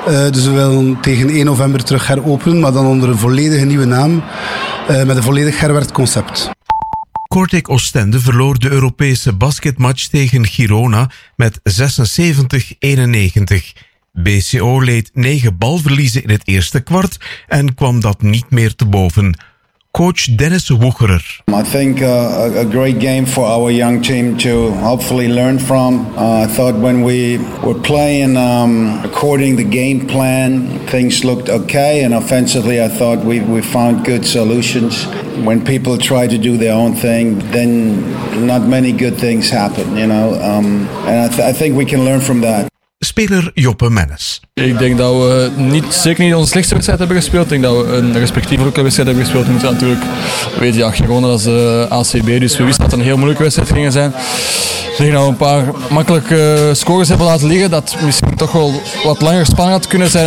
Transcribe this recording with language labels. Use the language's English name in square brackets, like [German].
[Dutch] Dus we willen tegen 1 november terug heropenen, maar dan onder een volledige nieuwe naam met een volledig herwerkt concept. Kortrijk Oostende verloor de Europese basketmatch tegen Girona met 76-91. BCO leed 9 balverliezen in het eerste kwart en kwam dat niet meer te boven. Coach Dennis Woegerer. [English] I think a great game for our young team to hopefully learn from. I thought when we were playing according the game plan, things looked okay. And offensively, I thought we found good solutions. When people try to do their own thing, then not many good things happen, you know. And I think we can learn from that. [Dutch] Speler Joppe Mennes. Ik denk dat we niet, zeker niet onze slechtste wedstrijd hebben gespeeld. Ik denk dat we een respectievelijke wedstrijd hebben gespeeld. We moeten natuurlijk weten, ja, Girona is de ACB, dus we wisten dat het een heel moeilijke wedstrijd ging zijn. Ik denk dat we een paar makkelijke scores hebben laten liggen, dat misschien toch wel wat langer spannend had kunnen zijn.